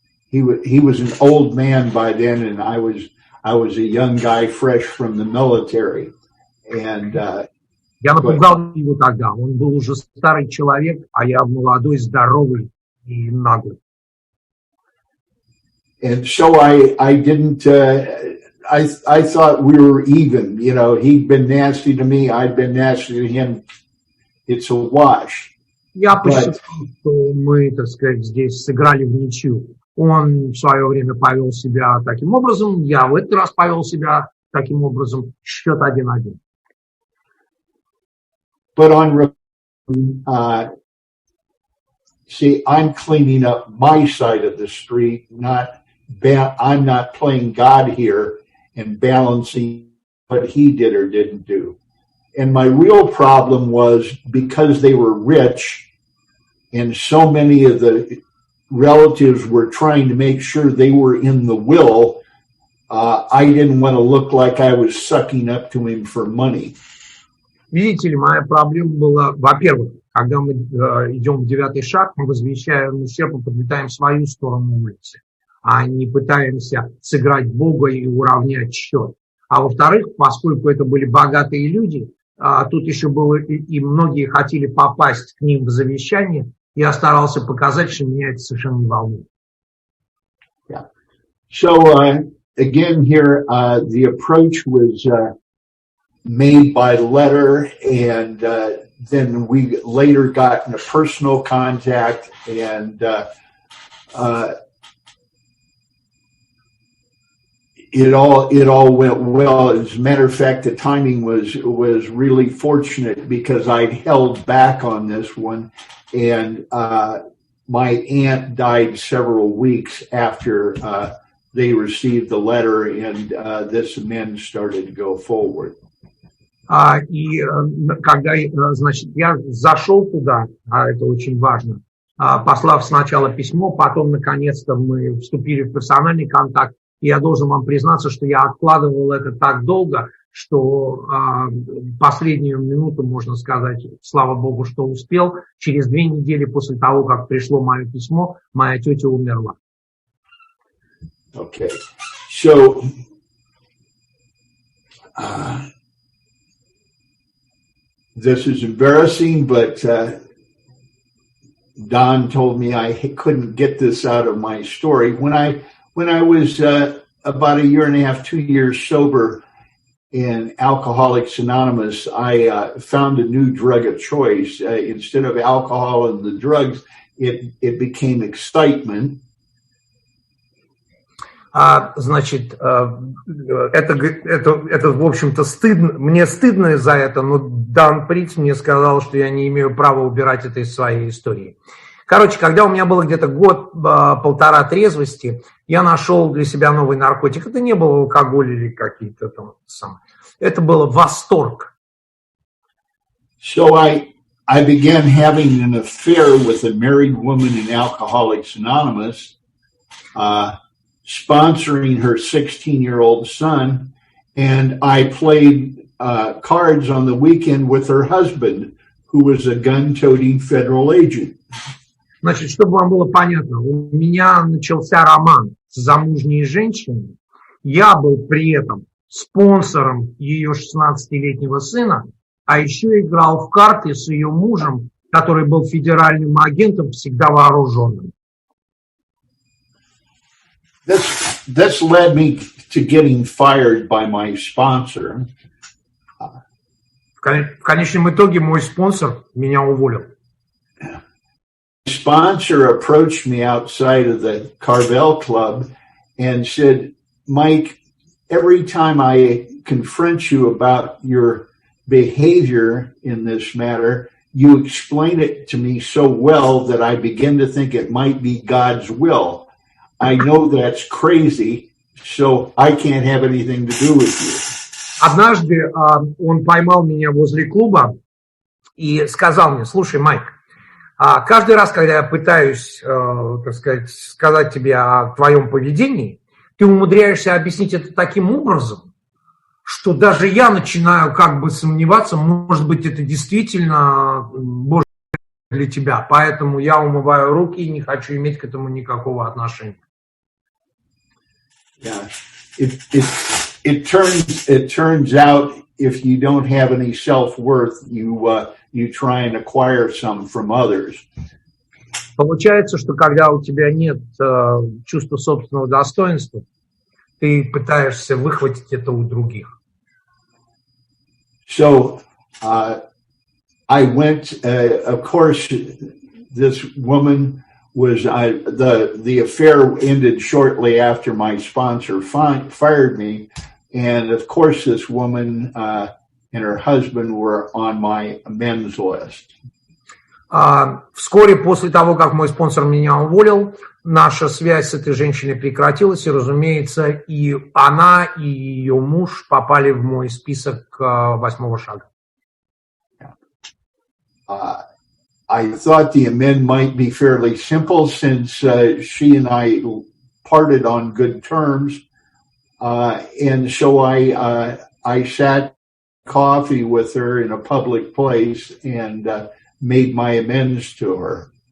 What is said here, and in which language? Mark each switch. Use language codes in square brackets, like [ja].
[en] He was an old man by then, and I was a young guy fresh from the military. And [ru] я напугал его тогда. Он был уже старый человек, а я молодой, здоровый и наглый. [en] And so I didn't. I thought we were even. You know, he'd been nasty to me. I'd been nasty to him. It's a wash. [ru] Я посчитал, что мы, так сказать, здесь сыграли в ничью. Он в свое время повел себя таким образом, я в этот раз повел себя таким образом. Счет 1-1. [en] But see, I'm cleaning up my side of the street. I'm not playing God here and balancing what he did or didn't do. And my real problem was because they were rich and so many of the relatives were trying to make sure they were in the will, I didn't want to look like I was sucking up to him for money. [ru] Видите ли, моя проблема была, во-первых, когда мы идем в девятый шаг, мы возвещаем ущерб и подметаем свою сторону улицы, а не пытаемся сыграть Бога и уравнять счет. А во-вторых, поскольку это были богатые люди, тут еще было и многие хотели попасть к ним в завещание, я старался показать, что меня это совершенно не волнует. [en] Yeah. So again here, the approach was made by letter, and then we later got in a personal contact, and it all went well. As a matter of fact, the timing was really fortunate because I'd held back on this one, and my aunt died several weeks after they received the letter, and this amend started to go forward. [ru] И когда, значит, я зашел туда, а это очень важно, послав сначала письмо, потом, наконец-то, мы вступили в персональный контакт, и я должен вам признаться, что я откладывал это так долго, что последнюю минуту, можно сказать, слава Богу, что успел, через 2 недели после того, как пришло мое письмо, моя тетя умерла. [en] Okay, so this is embarrassing, but Don told me I couldn't get this out of my story. When I was about 1.5 years, 2 years sober in Alcoholics Anonymous, I found a new drug of choice. Instead of alcohol and the drugs, it became excitement. [ru] Значит, это, в общем-то, стыдно, мне стыдно из-за этого, но Дан Приц мне сказал, что я не имею права убирать это из своей истории. Короче, когда у меня было где-то год-полтора трезвости, я нашел для себя новый наркотик. Это не был алкоголь или какие-то там самые. Это было восторг. [en] So I began having an affair with a married woman in Alcoholics Anonymous, sponsoring her 16-year-old son, and I played cards on the weekend with her husband, who was a gun-toting federal agent. [ru] Значит, чтобы вам было понятно, у меня начался роман с замужней женщиной. Я был при этом спонсором ее 16-летнего сына, а еще играл в карты с ее мужем, который был федеральным агентом, всегда вооруженным. [en] This led me to getting fired by my sponsor. [ru] В конечном итоге мой спонсор меня уволил. [en] Sponsor approached me outside of the Carvel Club and said, Mike, every time I confront you about your behavior in this matter, you explain it to me so well that I begin to think it might be God's will. I know that's crazy, so I can't have anything to do with you. [ru] Однажды он поймал меня возле клуба и сказал мне: слушай, Майк, каждый раз, когда я пытаюсь, так сказать тебе о твоем поведении, ты умудряешься объяснить это таким образом, что даже я начинаю как бы сомневаться, может быть, это действительно Божье для тебя. Поэтому я умываю руки и не хочу иметь к этому никакого отношения. [en] Yeah. It turns out if you don't have any self-worth, you try and acquire some from others. [ru] Получается, что когда у тебя нет чувства собственного достоинства, ты пытаешься выхватить это у других. [en] So I went, of course, this woman was, the affair ended shortly after my sponsor fired me. And of course, this woman and her husband were on my amends list. [ru] Вскоре после того, как мой спонсор меня уволил, наша связь с этой женщиной прекратилась, и, разумеется, и она, и ее муж попали в мой список восьмого шага. [en] I thought the amend might be fairly simple since she and I parted on good terms. And so I sat coffee with her in a public place and made my amends to her.